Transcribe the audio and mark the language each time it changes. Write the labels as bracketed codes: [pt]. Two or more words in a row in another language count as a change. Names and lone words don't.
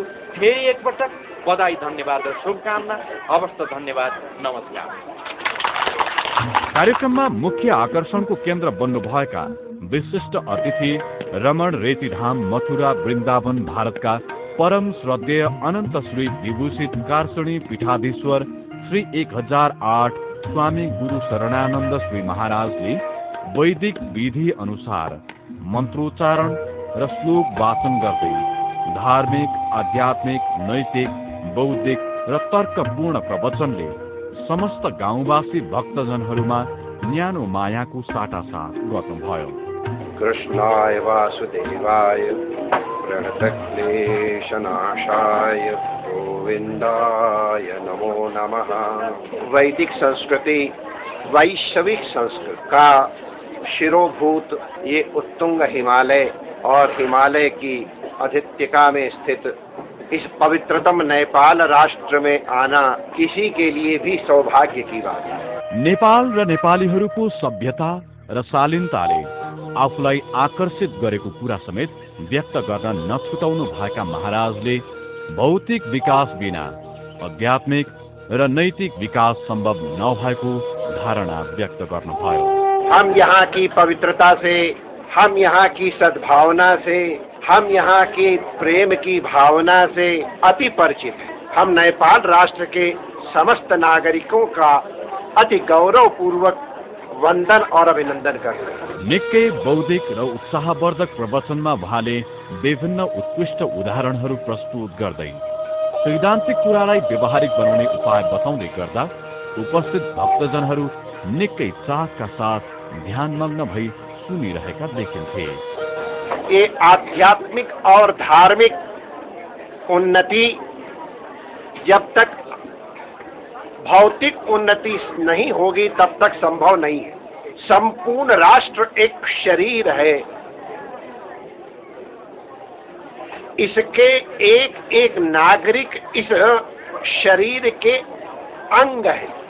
[ne] फेरि एकपटक बधाई, धन्यवाद र शुभकामना। हवस् त, धन्यवाद, नमस्कार। कार्यक्रममा मुख्य आकर्षणको केन्द्र बन्नुभएका विशिष्ट अतिथि रमण रेतीधाम मथुरा वृन्दावन भारतका परम श्रद्धेय अनन्त श्री विभूषित कार्षणी पीठाधीश्वर श्री 1008 स्वामी गुरु शरणानन्द श्री महाराजले वैदिक विधि अनुसार मन्त्रोच्चारण र श्लोक वाचन गर्दै धार्मिक, आध्यात्मिक, नैतिक, बौद्धिक र तर्कपूर्ण प्रवचनले समस्त गाउँवासी भक्तजनहरूमा न्यानो मायाको साटासाट गर्नुभयो। [sa] कृष्णाय वासुदेवाय प्रणतक्लेशनाशाय गोविन्दाय नमो नमः। [hi] वैदिक संस्कृति वैश्विक संस्कृति का शिरोभूत ये उत्तुंग हिमालय और हिमालय की अधित्यका में स्थित इस पवित्रतम नेपाल राष्ट्र में आना किसी के लिए भी सौभाग्य की बात है। [ne] नेपाल र नेपालीहरूको सभ्यता र शालीनताले आफूलाई आकर्षित गरेको कुरा समेत व्यक्त गर्न नछुटाउनु भएका महाराजले भौतिक विकास बिना आध्यात्मिक र नैतिक विकास सम्भव नभएको धारणा व्यक्त गर्नुभयो। [hi] हम यहाँ की पवित्रता से, हम यहाँ की सद्भावना से, हम यहाँ के प्रेम की भावना से अति परिचित हैं। हम नेपाल राष्ट्र के समस्त नागरिकों का अति गौरव पूर्वक वंदन और अभिनंदन करते हैं। [ne] निकै बौद्धिक र उत्साहवर्धक प्रवचनमा उहाँले विभिन्न उत्कृष्ट उदाहरणहरू प्रस्तुत गर्दै सैद्धान्तिक कुरालाई व्यवहारिक बनाउने उपाय बताउँदै गर्दा उपस्थित भक्तजनहरू निकै चाखका साथ ध्यानमग्न भई सुनिरहेका देखिन्थे। [hi] ये आध्यात्मिक और धार्मिक उन्नति जब तक भौतिक उन्नति नहीं होगी तब तक संभव नहीं है। संपूर्ण राष्ट्र एक शरीर है, इसके एक एक नागरिक इस शरीर के अंग है।